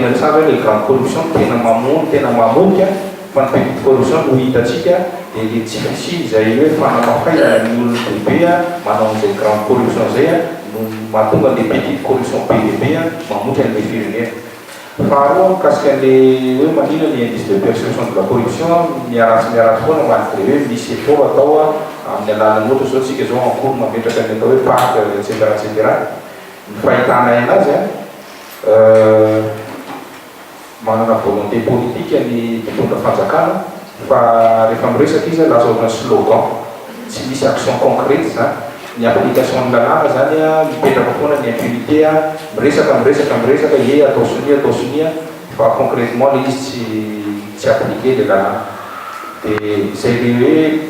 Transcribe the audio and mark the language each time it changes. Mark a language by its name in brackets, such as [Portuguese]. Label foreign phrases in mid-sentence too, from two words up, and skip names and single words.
[Malagasy] tiana resana hoe le [French] grande corruption [Malagasy] tena mamono tena mamonika fa ny [French] petite corruption [Malagasy] no hitatsika dia le tsifisy zay hoe fanamafaizana ny olona bebe manao an'izay [French] grande corruption [Malagasy] zay no mahatonga le [French] petite corruption [Malagasy] be lehibe mamotra an'le firenena faharoa mikasika an'le hoe manina ny [French] indice de perception de la corruption [Malagasy] miaratsy foana mantre hoe misy effort atao amin'ny alalan'ny ohatra zao tsika zao encours mametraka ny atao hoe parc etc etc ny fahitana anazy manana [French] volonté politique [Malagasy] ny mpitondra fanjakana fa rehefa miresaka izy lasa ohatran'ny slogan tsy misy [French] action concrète [Malagasy] zany ny application ny lalàna zany mipetraka foana ny impunité miresaka ie atao sonia fa concrètement le izy tsy appliqué le lalàna dia zay le hoe